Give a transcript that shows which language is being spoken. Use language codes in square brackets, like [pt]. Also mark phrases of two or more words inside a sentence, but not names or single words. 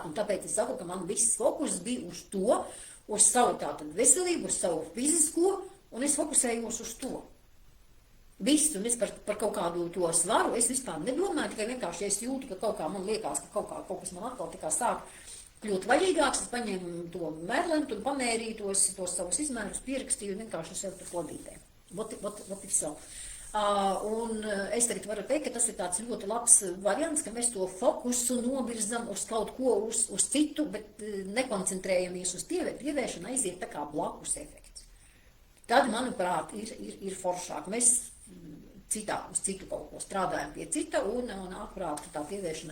[lv] Un tāpēc es saku, ka man viss fokus bija uz to, uz savu tātad veselību, uz savu fizisko, un es fokusējos uz to. Viss, un es par kaut kādu to svaru, es vispār nedomāju, tikai vienkārši, ja es jūtu, ka kaut kā man liekas, ka kaut kas man atkal tā kā sāk kļūt vaļīgāks, es paņēmu to mērlentu un pamērīju tos savus izmērus, pierakstīju un vienkārši sev tur klodītē. [en] What if so? [lv] Un es tagad varu teikt, ka tas ir tāds ļoti labs variants, ka mēs to fokusu novirzam uz kaut ko, uz citu, bet nekoncentrējamies uz tievēršanu, aiziet tā kā blakus efekts. Tad, manuprāt, ir foršāk. Mēs uz citu kaut ko strādājam pie cita un ārprāt tā pievēršana.